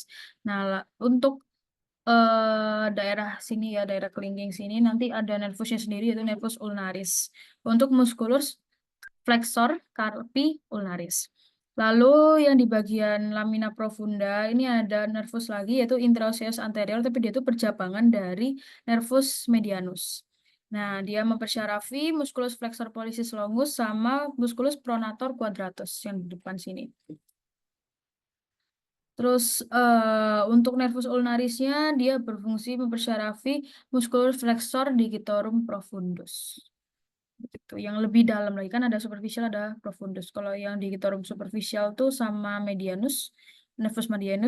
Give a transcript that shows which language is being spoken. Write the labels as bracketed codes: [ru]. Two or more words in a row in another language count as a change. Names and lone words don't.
[id] Nah, untuk daerah sini ya, daerah kelingking sini nanti ada nervusnya sendiri yaitu [la] nervus ulnaris. Untuk musculus flexor carpi ulnaris. [id] Lalu yang di bagian lamina profunda ini ada nervus lagi yaitu [la] intraosseous anterior, [id] tapi dia itu percabangan dari [la] nervus medianus. [id] Nah, dia mempersyarafi [la] musculus flexor pollicis longus [id] sama [la] musculus pronator quadratus [id] yang di depan sini. Terus untuk nervus ulnarisnya dia berfungsi mempersyarafi [la] musculus flexor digitorum profundus. [id] Begitu. Yang lebih dalam lagi kan ada superficial ada profundus. Kalau yang digitorum superficial tuh sama medianus, [la] nervus medianus.